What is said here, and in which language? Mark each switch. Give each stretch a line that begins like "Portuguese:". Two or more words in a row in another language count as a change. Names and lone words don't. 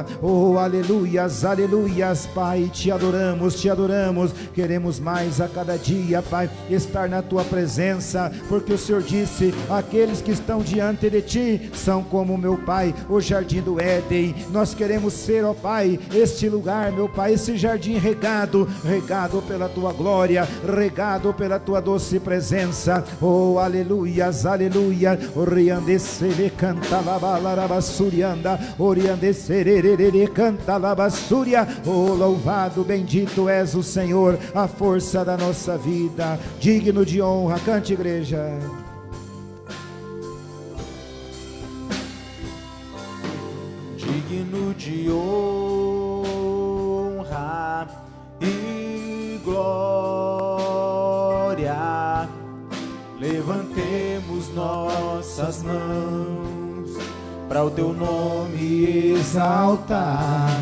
Portuguese: Oh, aleluias, aleluias, Pai. Te adoramos, queremos mais a cada dia, Pai, estar na Tua presença, porque o Senhor disse: aqueles que estão diante de Ti são como, meu Pai, o jardim do Éden. Nós queremos ser, ó Pai, este lugar, meu Pai, esse jardim regado pela Tua glória, regado pela Tua doce presença. Oh, aleluias, aleluia. Oriandecele canta labalarabassurianda, oriandecere canta labassúria. Oh, louvado, bendito és o Senhor, a força da nossa vida, digno de honra. Cante, igreja. Digno de honra e glória, levantemos nossas mãos para o Teu nome exaltar.